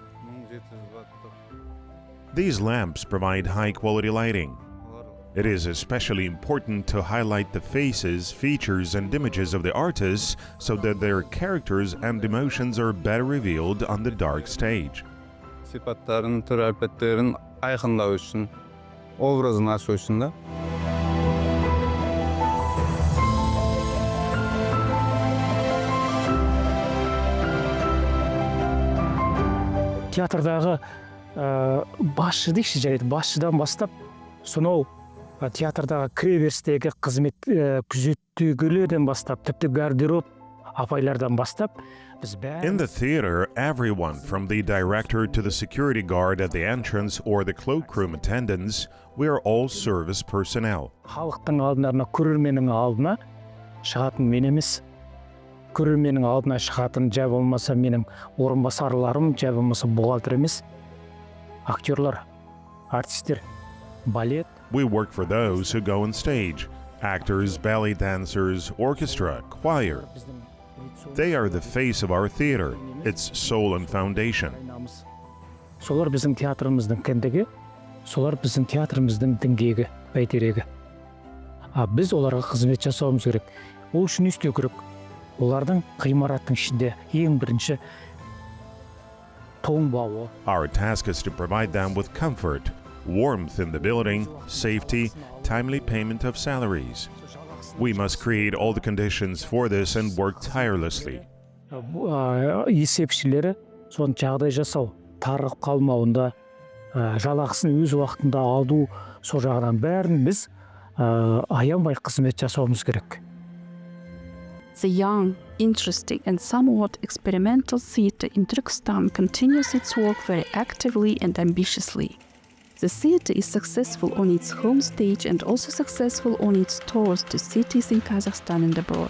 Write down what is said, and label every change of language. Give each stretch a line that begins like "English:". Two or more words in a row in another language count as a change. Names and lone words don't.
English: These lamps provide high-quality lighting. It is especially important to highlight the faces, features, and images of the artists so that their characters and emotions are better revealed on the dark stage.
Kazakh: Сипаттарын, түр әлпеттерін айқындау үшін, образын ашу үшін да. Театрдағы басшы дейікші жарайды, басшыдан бастап, сонау театрдағы кіреберістегі қызмет күзеттегілерден бастап, тіпті гардероб апайлардан бастап, біз бәріміз...
English: In the theater, everyone from the director to the security guard at the entrance or the cloakroom attendants, we are all service personnel.
Kazakh: Халықтың алдына, көрерменнің алдына шығатын мен емес, көрерменнің алдына шығатын жа болмаса менің орынбасарларым, жа болмаса бухгалтер емес, актерлар, артистер, балет.
English: We work for those who go on stage, actors, ballet dancers, orchestra, choir. They are the face of our theater, its soul and foundation.
Kazakh: Солар біздің театрымыздың кіндігі, солар біздің театрымыздың діңгегі, бәйтерегі. Біз оларға қызмет жасауымыз керек. Ол үшін не істеу керек? Олардың ғимараттың ішінде ең бірінші тоңбауы.
English: Our task is to provide them with comfort, warmth in the building, safety, timely payment of salaries. We must create all the conditions for this and work tirelessly.
Kazakh: Есепшілері соны жағдай жасау, тарығып қалмауында, жалақысын өз уақытында алу, сол жағынан бәрін біз аянбай қызмет жасауымыз керек.
English: The young, interesting and somewhat experimental theater in Turkestan continues its work very actively and ambitiously. The theater is successful on its home stage and also successful on its tours to cities in Kazakhstan and abroad.